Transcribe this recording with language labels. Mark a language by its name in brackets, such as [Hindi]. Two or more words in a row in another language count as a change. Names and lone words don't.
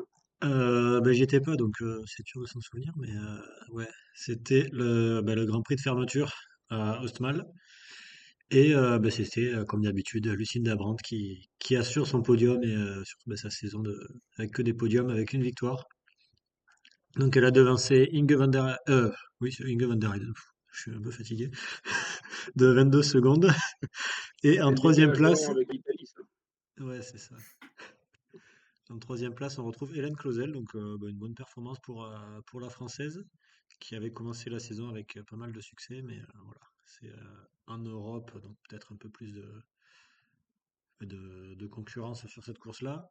[French] J'y étais pas, donc c'est dur de s'en souvenir, mais ouais, c'était le Grand Prix de fermeture à Ostmal. Et c'était, comme d'habitude, Lucinda Brandt qui assure son podium et surtout sa saison avec que des podiums, avec une victoire. Donc elle a devancé Inge van der, oui, c'est Inge van der Heyden. Je suis un peu fatigué. De 22 secondes. Et en C'est le troisième décalage place, horaire avec l'Italie, ça. ouais, c'est ça. En troisième place, on retrouve Hélène Clausel, donc une bonne performance pour la Française, qui avait commencé la saison avec pas mal de succès, mais voilà, c'est en Europe, donc peut-être un peu plus de concurrence sur cette course-là.